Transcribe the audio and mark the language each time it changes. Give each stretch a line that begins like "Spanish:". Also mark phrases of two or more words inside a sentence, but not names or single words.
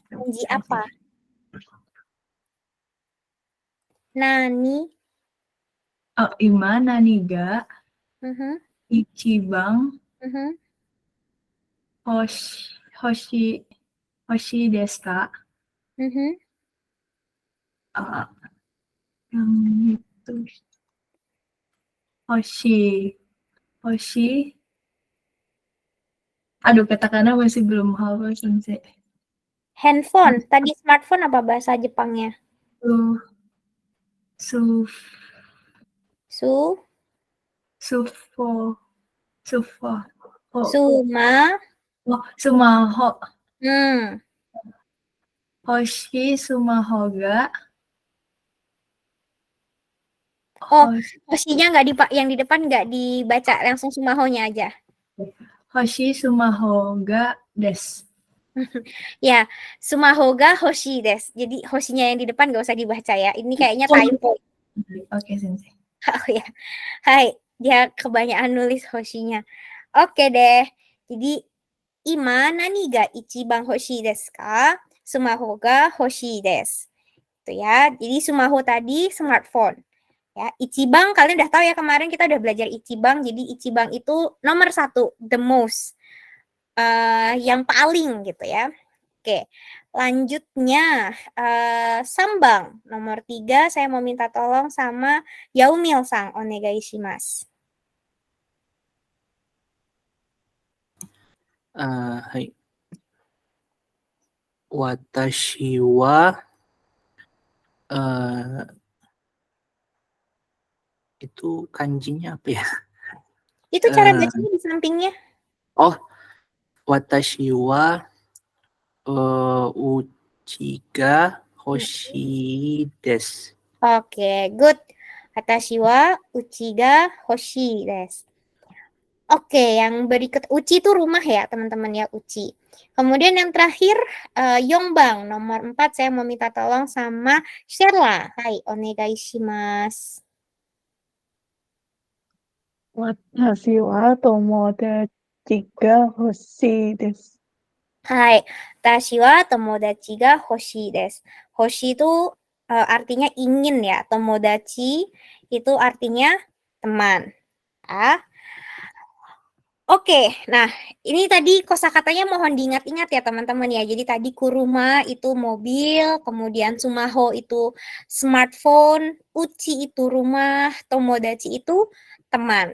Indonesian: Kanji apa?
Japanese: Nani? Ima naniga Mhm, ichibang mhm. hoshi desu ka? Mhm.
Indonesian: Yang itu hoshi. Aduh, katakana masih belum hafal Sensei. Handphone. Tadi smartphone apa bahasa Jepangnya?
Japanese: Sufo. Sumaho. Hoshi sumaho ga.
Indonesian: Hoshinya nggak yang di depan nggak dibaca, langsung sumahonya aja.
Japanese: Hoshi sumaho ga desu. Ya, sumaho ga hoshi desu.
Indonesian: Jadi hoshinya yang di depan gak usah dibaca ya. Ini kayaknya Oh, typo. Oke, Sensei. Oh ya. Hai, dia kebanyakan nulis hoshinya. Oke deh. Jadi
Japanese: ima nani ga ichiban hoshi desu ka? Sumaho ga hoshi desu.
Indonesian: Itu ya. Jadi sumaho tadi smartphone. Ya, Ichiban kalian udah tahu ya, kemarin kita udah belajar Ichiban. Jadi Ichiban itu nomor 1,
English: the most.
Indonesian: Yang paling gitu ya. Oke, lanjutnya Sambang nomor 3, saya mau minta tolong sama Yaumil-sang,
Japanese: onegai shimasu. はい。私は、
Indonesian: itu kanjinya apa ya? Itu cara bacanya di sampingnya.
Japanese: Oh, watashi wa uchi ga hoshi desu.
English: Oke, good.
Japanese: Watashi wa uchi ga hoshi desu.
Indonesian: Oke, yang berikut uchi itu rumah ya, teman-teman ya, uchi. Kemudian yang terakhir Yongbang nomor 4, saya mau minta tolong sama Sherla.
Japanese: Hai, onegai shimasu. 私は友達が欲しいです。 Hai, watashi wa tomodachi ga hoshi desu.
Indonesian: Hoshi itu artinya ingin ya, tomodachi itu artinya teman. Ah. Oke, nah ini tadi kosakatanya mohon diingat-ingat ya teman-teman ya. Jadi tadi kuruma itu mobil, kemudian sumaho itu smartphone, uchi itu rumah, tomodachi itu teman.